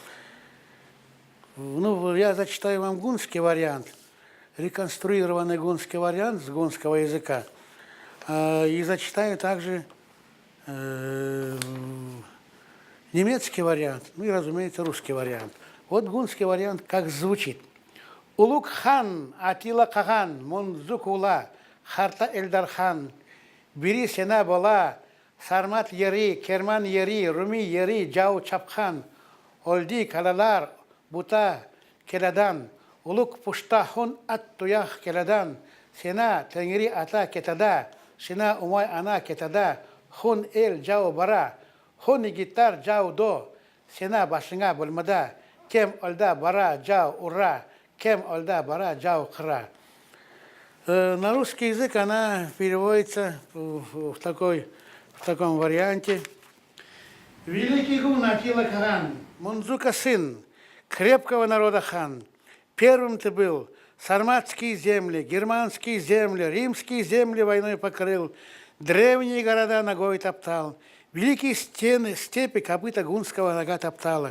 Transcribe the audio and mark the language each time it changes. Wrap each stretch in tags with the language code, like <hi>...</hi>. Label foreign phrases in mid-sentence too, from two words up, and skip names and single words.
<ru>Ну, я зачитаю вам гунский вариант, реконструированный гунский вариант с гунского языка, и зачитаю также немецкий вариант, ну и, разумеется, русский вариант. Вот гунский вариант как звучит.</ru> <xhc>Улук хан, Аттила Каган, Монзукула, Харта Эльдархан, Бери Сена Бола, Сармат Яри, Керман Яри, Руми Яри, Джао Чапхан, Олди Калалар, Бута Келадан, Улук Пуштахун Аттуях Келадан, Сена Тенгри Ата Кетада, Сена Умай Ана Кетада, Хун Эль Джао Бара, Хун Гитар Джао До, Сена Башинга Бульмада, Кем Олда Бара Джао Ура, Кем Олда Бара Джао Хра.</xhc> <ru>На русский язык она переводится в таком варианте. Великий гун Аттила Каган, Монзука сын, крепкого народа хан. Первым ты был, сарматские земли, германские земли, римские земли войной покрыл, древние города ногой топтал, великие стены, степи копыта гунского нога топтала.</ru>